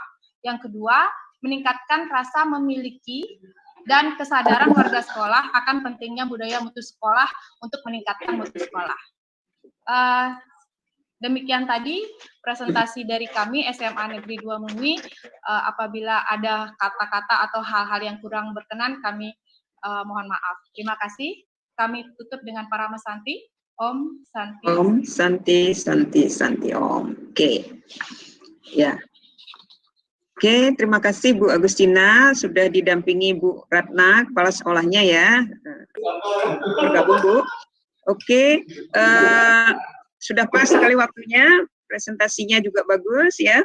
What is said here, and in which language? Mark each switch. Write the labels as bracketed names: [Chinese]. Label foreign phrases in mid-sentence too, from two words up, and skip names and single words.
[Indonesian] Yang kedua, meningkatkan rasa memiliki dan kesadaran warga sekolah akan pentingnya budaya mutu sekolah untuk meningkatkan mutu sekolah. Demikian tadi presentasi dari kami SMA Negeri 2 Mengwi. Apabila ada kata-kata atau hal-hal yang kurang berkenan, kami mohon maaf. Terima kasih. Kami tutup dengan para mesanti. [Sanskrit] Om Santi. Om Santi Santi Santi Om. [Indonesian] Oke. Ya. Oke, terima kasih Bu Agustina sudah didampingi Bu Ratna, kepala sekolahnya ya. Bergabung Bu. Oke, sudah pas sekali waktunya, presentasinya juga bagus ya.